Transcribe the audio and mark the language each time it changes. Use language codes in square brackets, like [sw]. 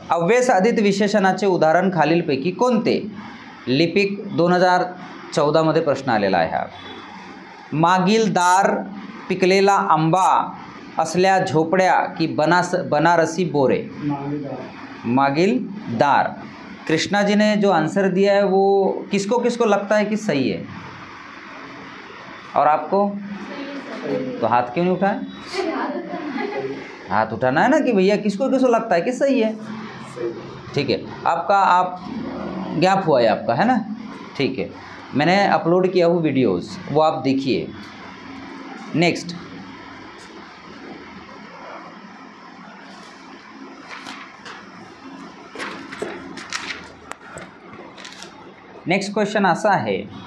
[mr] अव्ययसाधित विशेषणाचे उदाहरण खालीलपैकी कोणते. लिपिक 2014 मध्ये प्रश्न आलेला आहे हा. मागील दार, पिकलेला आंबा, असल्या झोपड्या की बनारसी बोरे. मागील दार. [hi] कृष्णा जी ने जो आंसर दिया है वो किसको किसको लगता है कि सही है, और आपको. तो हाथ क्यों नहीं उठाए. हाथ उठाना है ना कि भैया किसको किसको लगता है कि सही है. ठीक है. आपका आप गैप हुआ है आपका, है ना. ठीक है. मैंने अपलोड किया हूँ वीडियोस, वो आप देखिए. [mr] नेक्स्ट, नेक्स्ट क्वेश्चन असा आहे.